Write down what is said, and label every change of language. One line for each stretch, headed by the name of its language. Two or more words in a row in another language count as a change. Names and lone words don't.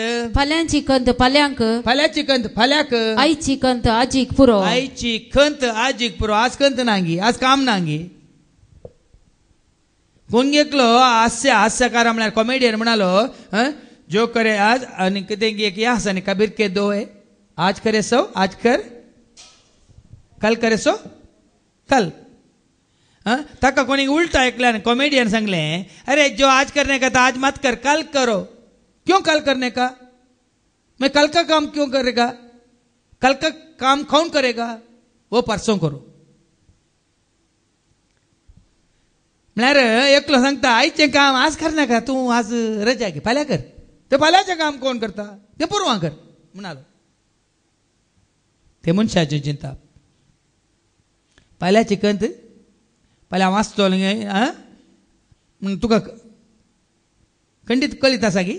Konkani: फाल्यांची कंत फाल्यांक, फाल्यांची कंत फाल्यांक, आयची कंत आजीक पुरो. आयची कंत आजीक पुरो. आज कंत नांगी, आज काम नांगी. कोण एकलो हास्यकार म्हळ्यार कॉमेडियन म्हणालो
Hindi: जो करे आज
Konkani: आनी कितें एक या आसा न्ही
Hindi: कबीर के दो है, आज करे सो आज कर, कल करे सो कल.
Konkani: ताका कोणी उल्टा ऐकला कॉमेडियन सांगले
Hindi: अरे जो आज करने का था आज मत कर, कल करो. क्यों कल करने का? मैं कल का काम क्यों करेगा? कल का काम कौन करेगा? वो परसों करो.
Konkani: म्हळ्यार एकलो सांगता आयचें काम आज
Hindi: करना का,
Konkani: तूं आज रजा घे, फाल्यां कर. ते फाल्यांचें काम कोण करता? ते परवां कर म्हणालो. ते मनशाची चिंता. फाल्यांची कंत फाल्यां वाचतलो तुका खंडीत कळीत आसा गी.